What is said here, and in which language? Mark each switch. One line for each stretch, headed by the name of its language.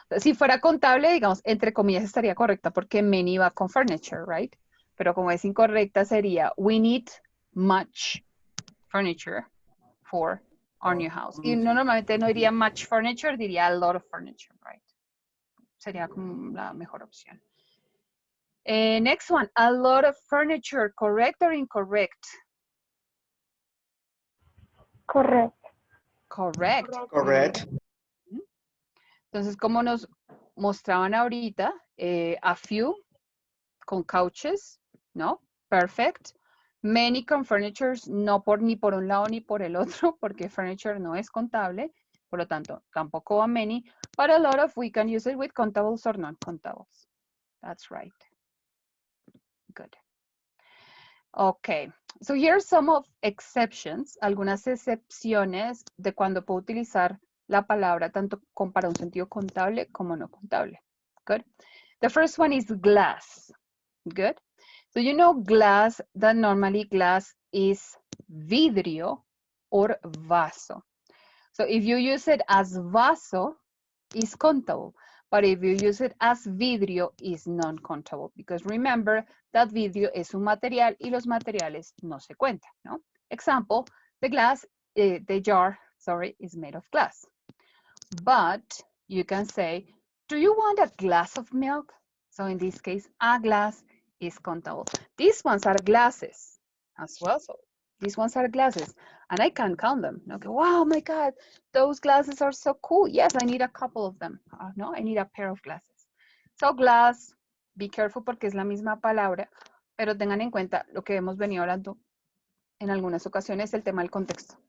Spanish: Si fuera contable, digamos, entre comillas estaría correcta porque many va con furniture,
English: right?
Spanish: Pero como es incorrecta sería
English: we need much furniture for our new house.
Spanish: Y no, normalmente no diría
English: much furniture,
Spanish: diría
English: a lot of furniture, right?
Spanish: Sería como la mejor opción.
English: Next one, a lot of furniture, correct or incorrect? Correct. Correct. Correct.
Spanish: Entonces, como nos mostraban ahorita,
English: a few
Spanish: con couches, ¿no? Perfect. Many con furnitures, no ni por un lado ni por el otro, porque furniture no es contable, por lo tanto, tampoco a many,
English: but a lot of we can use it with countables or non-countables. That's right. Good. Okay, so here are some of exceptions,
Spanish: algunas excepciones de cuando puedo utilizar la palabra tanto para un sentido contable como no contable.
English: Good. The first one is glass. Good. So you know glass, that normally glass is vidrio or vaso. So if you use it as vaso, it's countable. But if you use it as vidrio, it's non-countable. Because remember that
Spanish: vidrio es un material y los materiales no se cuentan, ¿no?
English: Example, the jar, is made of glass. But you can say, do you want a glass of milk? So in this case, a glass is countable. These ones are glasses as well. So These ones are glasses, and I can count them. Okay, wow, my God, those glasses are so cool. Yes, I need a couple of them. No, I need a pair of glasses. So glass, be careful
Spanish: porque es la misma palabra, pero tengan en cuenta lo que hemos venido hablando en algunas ocasiones, el tema del contexto.